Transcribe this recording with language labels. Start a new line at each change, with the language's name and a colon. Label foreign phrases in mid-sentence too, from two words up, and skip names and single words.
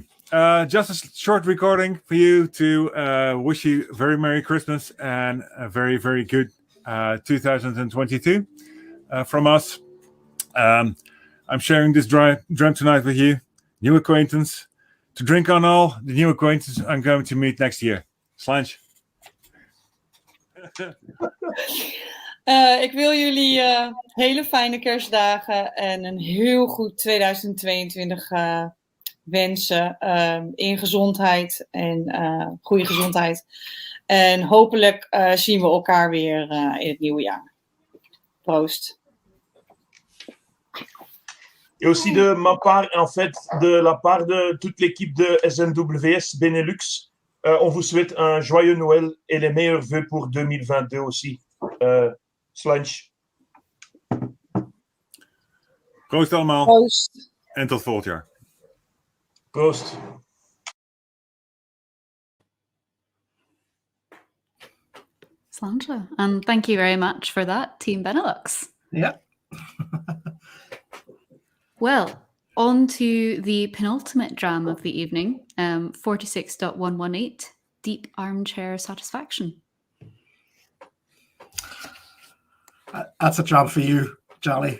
English: Just a short recording for you to wish you a very Merry Christmas and a very, very good 2022 from us. I'm sharing this dram tonight with you, new acquaintance, to drink on all the new acquaintances I'm going to meet next year. Slange.
Dutch: Ik wil jullie hele fijne kerstdagen en een heel goed 2022 wensen in gezondheid en goede gezondheid. En hopelijk zien we elkaar weer in het nieuwe jaar. Proost.
French: Et aussi de ma part, en fait, de la part de toute l'équipe de SNWS Benelux, on vous souhaite un joyeux Noël et les meilleurs vœux pour 2022 aussi.
Dutch: Slange. Proost allemaal. Proost. En tot volgend jaar. Proost. Slange.
English: And thank you very much for that, Team Benelux. Yeah. Well, on to the penultimate dram of the evening, 46.118, Deep Armchair Satisfaction. That's a dram for you, Charlie.